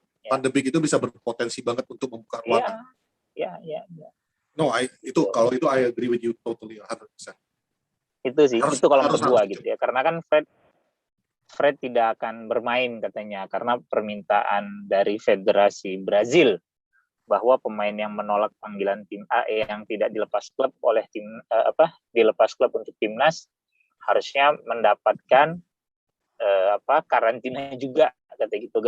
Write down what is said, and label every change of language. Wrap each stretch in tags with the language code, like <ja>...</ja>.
<id>Van de Beek itu bisa berpotensi banget untuk membuka ruangan. Iya.</id> <en>No,</en> <id>kalau itu</id> <en>I agree with you totally 100%.</en> <id>Itu sih, itu kalau menurut gua gitu ya. Karena kan Fred tidak akan bermain katanya karena permintaan dari Federasi Brazil bahwa pemain yang menolak panggilan tim A yang tidak dilepas klub oleh dilepas klub untuk timnas harusnya mendapatkan karantina juga, kata gitu.</id>